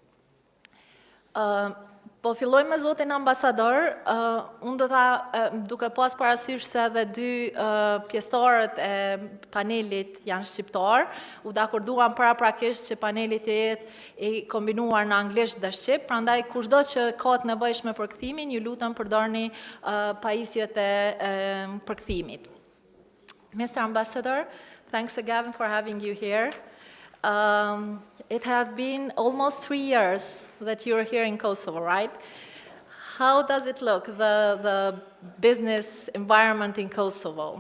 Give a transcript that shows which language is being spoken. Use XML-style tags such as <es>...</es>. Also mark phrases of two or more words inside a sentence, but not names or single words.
<sq>Po filloj me Zotin ambasador, unë do ta duke pas parasysh se edhe 2 pjesëtarët e panelit janë shqiptar, u dakorduam paraprakisht që paneli të jetë I kombinuar në anglisht dhe shqip, prandaj kushdo që ka të nevojshme për kthimin, ju lutem përdorni pajisjet e përkthimit.</sq> <en>Mr. Ambassador, thanks again for having you here. It has been almost 3 years that you're here in Kosovo, right? How does it look, the business environment in Kosovo?</en>